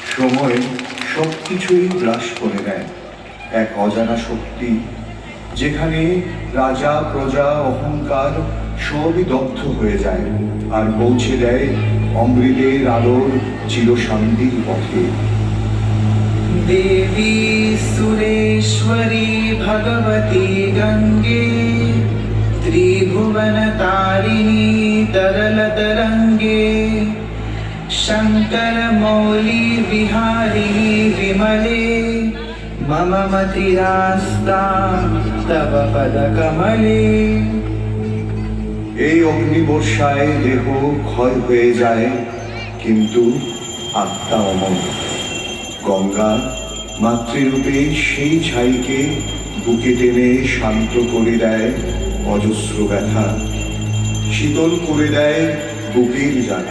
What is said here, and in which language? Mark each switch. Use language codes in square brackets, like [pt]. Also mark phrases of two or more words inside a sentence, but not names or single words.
[bn] সময় সব কিছুই গ্রাস করে নেয় এক অজানা শক্তি, যেখানে রাজা প্রজা অহংকার সবই দগ্ধ হয়ে যায় আর পৌঁছে দেয় অমৃতের আলোর চিরশান্তির পথে। [sa] देवी सुरेश्वरी भगवती गंगे त्रिभुवनतारिणी तरलतरंगे शंकर मौली विहारिणी विमले मम मतिरास्ता तव पदकमले। [bn] এই অগ্নিবর্ষায় দেহ ক্ষয় হয়ে যায়, কিন্তু আত্মা অমর। গঙ্গা মাতৃরূপে সেই ছাইকে বুকে টেনে শান্ত করে দেয় অজস্র ব্যথা, শীতল করে দেয় বুকের জ্বালা।